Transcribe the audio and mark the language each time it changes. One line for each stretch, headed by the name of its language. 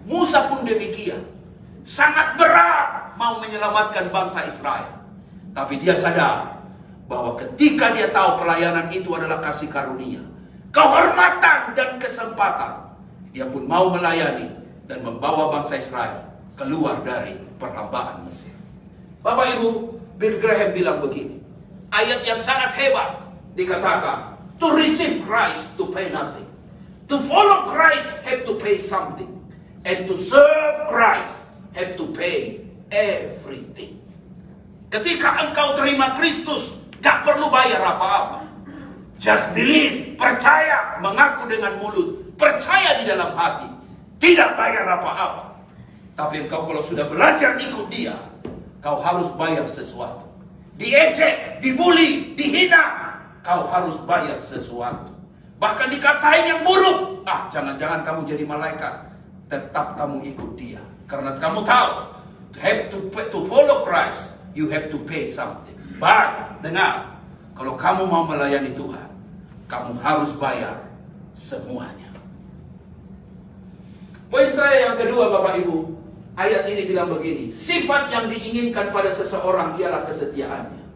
Indonesian: Musa pun demikian. Sangat berat mau menyelamatkan bangsa Israel. Tapi dia sadar bahwa ketika dia tahu pelayanan itu adalah kasih karunia, kehormatan dan kesempatan, dia pun mau melayani dan membawa bangsa Israel keluar dari perhambaan Mesir. Bapak Ibu, Bill Graham bilang begini, ayat yang sangat hebat, dikatakan,
English: to receive Christ to pay nothing, to follow Christ have to pay something, and to serve Christ have to pay everything.
Indonesian: Ketika engkau terima Kristus, gak perlu bayar apa-apa.
English: Just believe,
Indonesian: percaya, mengaku dengan mulut, percaya di dalam hati, tidak bayar apa-apa. Tapi engkau kalau sudah belajar ikut dia, kau harus bayar sesuatu. Diejek, dibully, dihina, kau harus bayar sesuatu. Bahkan dikatain yang buruk, jangan-jangan kamu jadi malaikat. Tetap kamu ikut dia. Karena kamu tahu,
English: to follow Christ, you have to pay something.
Indonesian: But, dengar, kalau kamu mau melayani Tuhan, kamu harus bayar semuanya. Poin saya yang kedua, Bapak Ibu, ayat ini bilang begini, sifat yang diinginkan pada seseorang ialah kesetiaannya.